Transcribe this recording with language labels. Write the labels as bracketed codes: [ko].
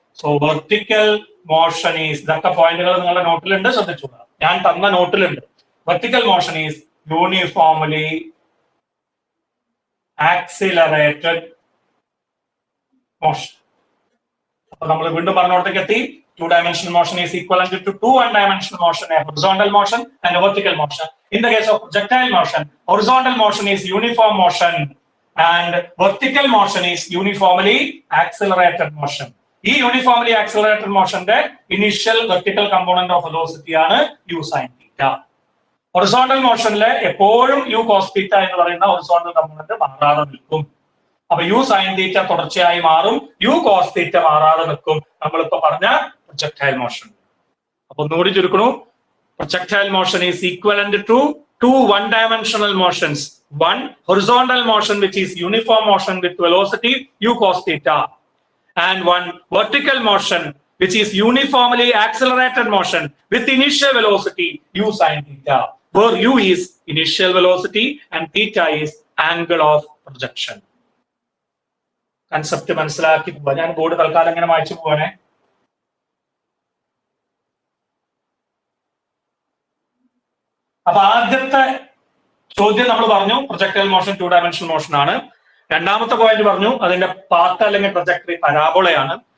[en] so vertical motion is, [ml] ഇതൊക്കെ പോയിന്റുകൾ നിങ്ങളുടെ നോട്ടിലുണ്ട്, ശ്രദ്ധിച്ചു. ഞാൻ തന്ന നോട്ടിലുണ്ട്. [en] Vertical motion is uniformly accelerated motion. [ml] അപ്പൊ നമ്മൾ വീണ്ടും പറഞ്ഞോടത്തേക്ക് എത്തി. [en] 2 dimensional motion is equivalent to 2 1 dimensional motion, a horizontal motion and a vertical motion. In the case of projectile motion, horizontal motion is uniform motion and vertical motion is uniformly accelerated motion. [ml] ഈ uniformly accelerated മോഷന്റെ initial vertical component of velocity ആണ് u sin θ. Horizontal മോഷനിലെ എപ്പോഴും u cos θ എന്ന് പറയുന്ന horizontal component മാറാതെ നിൽക്കും. അപ്പൊ u sin θ തുടർച്ചയായി മാറും, u cos θ മാറാതെ നിൽക്കും. നമ്മളിപ്പോ പറഞ്ഞ പ്രൊജക്ടൈൽ മോഷൻ. അപ്പൊ ഒന്നുകൂടി ചുരുക്കണു. [en] Projectile motion is equivalent to 2 1 dimensional motions. One horizontal motion which is uniform motion with velocity u cos θ, and one vertical motion which is uniformly accelerated motion with initial velocity u sin θ, where u is initial velocity and θ is angle of projection. [ml] Concept മനസ്സിലാക്കി പോവാ. ഞാൻ board തൽക്കാലം ഇങ്ങനെ വായിച്ചു പോവാനേ. അപ്പൊ ആദ്യത്തെ ചോദ്യം നമ്മൾ പറഞ്ഞു പ്രൊജക്ടൈൽ മോഷൻ 2 ഡയമെൻഷണൽ മോഷൻ ആണ്. രണ്ടാമത്തെ പോയിന്റ് പറഞ്ഞു അതിന്റെ പാത്ത് അല്ലെങ്കിൽ ട്രജക്ടറി പരാബോളയാണ്.